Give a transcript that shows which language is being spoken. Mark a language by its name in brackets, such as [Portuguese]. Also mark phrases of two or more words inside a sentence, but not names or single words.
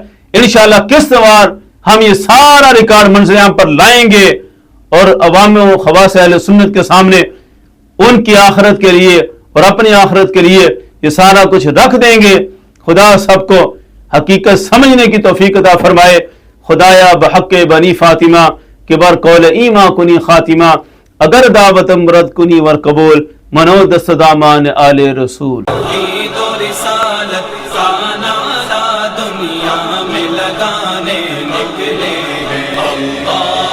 [Urdu] انشاءاللہ قسط وار ہم یہ سارا ریکارڈ منظر عام پر لائیں گے اور عوام و خواص اہل سنت کے سامنے ان کی آخرت کے لیے اور اپنی آخرت کے لیے یہ سارا کچھ رکھ دیں گے۔ خدا سب کو حقیقت سمجھنے کی توفیق عطا فرمائے۔ [Persian] خدایا بحق بنی فاطمہ کہ بر قول ایما کنی خاتمہ، اگر دعوت مرد کنی ور قبول، منو دست دامان آل رسول۔ [Urdu] عید و رسالت کا نعرہ دنیا میں لگانے نکلے ہیں، اللہ